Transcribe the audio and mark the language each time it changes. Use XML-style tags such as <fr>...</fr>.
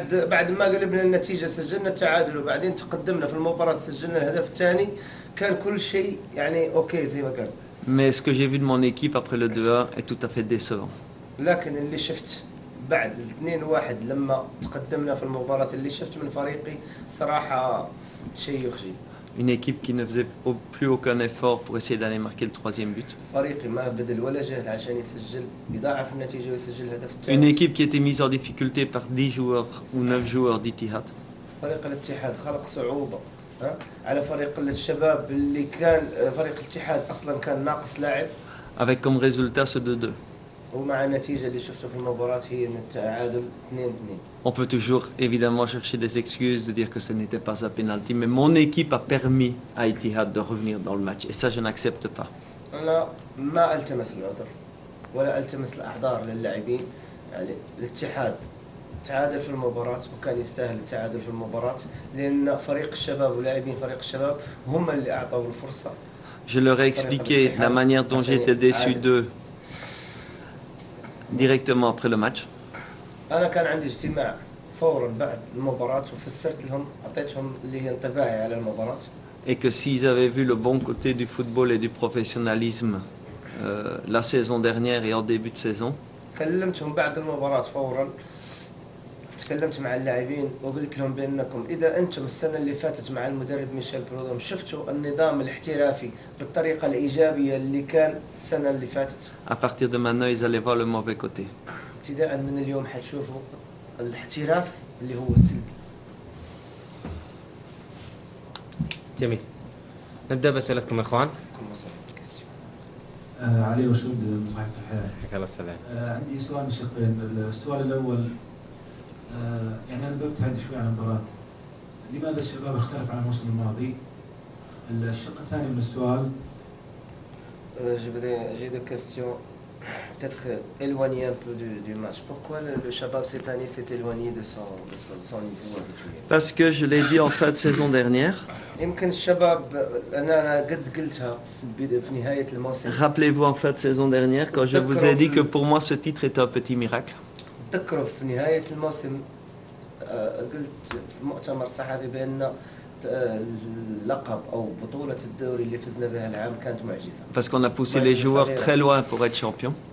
<ar>بعد ما قلبنا النتيجة سجلنا التعادل وبعدين تقدمنا في المباراة سجلنا الهدف الثاني، كان كل شيء يعني أوكي زي ما قال.</ar> <fr>Mais ce que j'ai vu de mon équipe après le 2-1 est tout à fait décevant.</fr> <ar>لكن اللي شفت بعد 2-1 لما تقدمنا في المباراة اللي شفت من فريقي صراحة شيء يخجل.</ar> <fr>Une équipe qui ne faisait plus aucun effort pour essayer d'aller marquer le troisième but.</fr> <ar>فريقي ما بذل ولا جهد عشان يسجل يضاعف النتيجة ويسجل الهدف الثاني.</ar> <fr>Une équipe qui était mise en difficulté par 10 joueurs ou 9 joueurs d'Ittihad.</fr> <ar>فريق الاتحاد خلق صعوبة على فريق الشباب اللي كان فريق الاتحاد أصلا كان ناقص لاعب.</ar> <fr>Avec comme résultat ce 2-2.</fr> <ar>ومع النتيجة اللي شفته في المباراة هي أن التعادل 2-2.</ar> <fr>On peut toujours évidemment chercher des excuses de dire que ce n'était pas un penalty, mais mon équipe a permis à Ittihad de revenir dans le match et ça je n'accepte pas.</fr> <ar>أنا ما ألتمس العذر ولا ألتمس الأعذار للاعبين، يعني الاتحاد تعادل في المباراة وكان يستاهل التعادل في المباراة لأن فريق الشباب ولاعبين فريق الشباب هم اللي أعطوا الفرصة.</ar> <fr>Je leur ai expliqué la manière dont j'étais déçu d'eux directement après le match.</fr> <ar>أنا كان عندي اجتماع فورا بعد المباراة وفسرت لهم أعطيتهم اللي هي انطباعي على المباراة.</ar> <fr>Et que s'ils avaient vu le bon côté du football et du professionnalisme la saison dernière et en début de saison.</fr> <ar>كلمتهم بعد المباراة فورا، تكلمت مع اللاعبين وقلت لهم بأنكم إذا أنتم السنة اللي فاتت مع المدرب ميشيل برودوم شفتوا النظام الاحترافي بالطريقة الإيجابية اللي كان السنة اللي فاتت.</ar> <fr>À partir de maintenant, ils allaient voir le mauvais côté.</fr> <ar>ابتداء من اليوم حتشوفوا الاحتراف اللي هو السلبي. جميل. نبدأ بأسئلتكم يا إخوان. علي وشود من صحيفة الحياة. حياك الله السلام. عندي سؤال شقين. السؤال الأول يعني أنا ببتعد شوي عن المباراة. لماذا الشباب اختلف عن الموسم الماضي؟ الشق الثاني من السؤال.</ar> <fr>J'ai deux questions. Peut-être éloigné un peu du match. Pourquoi le Shabab cette année s'est éloigné de son niveau habituel? Parce que je l'ai dit en fin de saison dernière.</fr> <ar>يمكن الشباب أنا قد قلتها في نهاية الموسم.</ar> <fr>Rappelez-vous en fin de saison dernière quand je vous ai dit que pour moi ce titre est un petit miracle.</fr> <ar>تذكروا في نهاية الموسم قلت في مؤتمر صحفي بأن اللقب أو بطولة الدوري اللي فزنا بها العام كانت معجزة.</ar> <fr>Parce qu'on a poussé les joueurs très loin pour être champion.</fr>